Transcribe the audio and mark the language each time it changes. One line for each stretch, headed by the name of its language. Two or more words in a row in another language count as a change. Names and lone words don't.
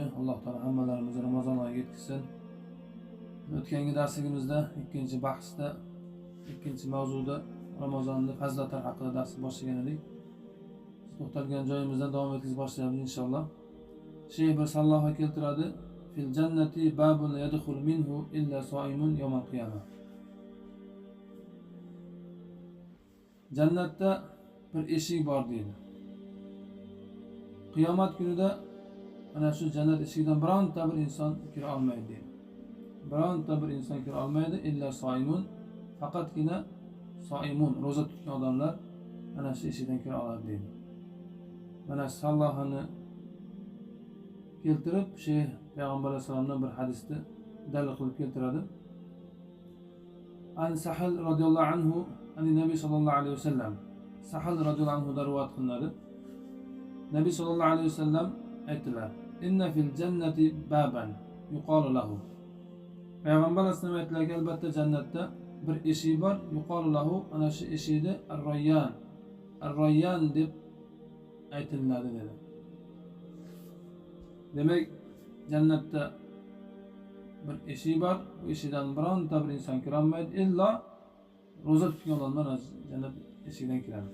Uzbek: alloh taolo hammalarimizni Ramazon oyiga yetkazsin. O'tgangi darsimizda ikkinchi bahsda, ikkinchi mavzuda Ramazonning fazilatlari haqida dars boshlagan edik. To'xtalgan joyimizdan davom etkazib boshlaymiz inshaalloh. Sheyx bir salloha keltiradi.
Arabic: في الجنة باب يدخل منه إلا صائم يوم القيامة.
Uzbek: Jannatda bir eshik bor deydi. Qiyomat kunida ana shu jannat eshigidan bironta bir inson kira olmaydi deydi. Bironta bir inson kira olmaydi
Arabic: إلا صائم,
Uzbek: faqatgina soimun, roza tutgan odamlar ana shu eshikdan kira oladi deydi. Mana sallohani keltirib Sheyx Payg'ambar alayhisolamdan bir hadisni dalil qilib keltiradi.
Arabic: عن سهل رضي الله عنه عن النبي صلى الله عليه وسلم.
Uzbek: Sahal
Arabic: رضي الله عنه
Uzbek: da rivoyat qilinadi. Nabiy
Arabic: صلى الله عليه وسلم
Uzbek: aytdilar:
Arabic: "إن في الجنة بابا يقال له."
Uzbek: Payg'ambar alayhisolam aytdilar, albatta jannatda bir eshik bor,
Arabic: يقال له,
Uzbek: ana shu eshikni ar-Rayyan, ar-Rayyan deb aytiladi dedi. Demak, jannatda bir eshik bor, bu eshikdan bironta bir inson kira olmaydi, illo roza tutgan odamlar jannat eshigidan kiradi.